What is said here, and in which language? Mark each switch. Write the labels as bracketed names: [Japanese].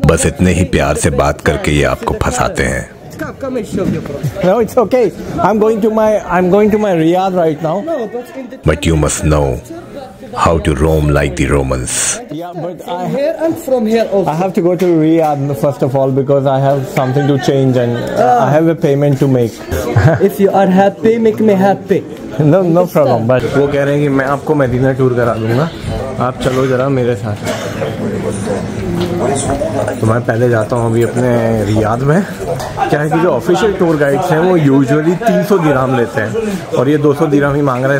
[Hindi] बस इतने ही प्यार से बात करके ये आपको फंसाते हैं। [English] Come and show you, bro. No, it's okay. I'm going to my Riyadh right now. No, but in the But you must know how to roam like the Romans. Yeah, but from here and from here also. I have to go to Riyadh first of all because I have something to change and I have a payment to make. If you are happy, make me happy. No problem. But [Hindi] वो कह रहे हैं कि मैं आपको Medina tour करा दूंगा, आप चलो जरा मेरे साथ। तो मैं पहले जाता हूँ अभी अपने रियाद में। क्या है कि जो ऑफिशियल टूर गाइड्स हैं वो यूजुअली 300 दिरहम लेते हैं और ये 200 दिरहम ही मांग रहा है।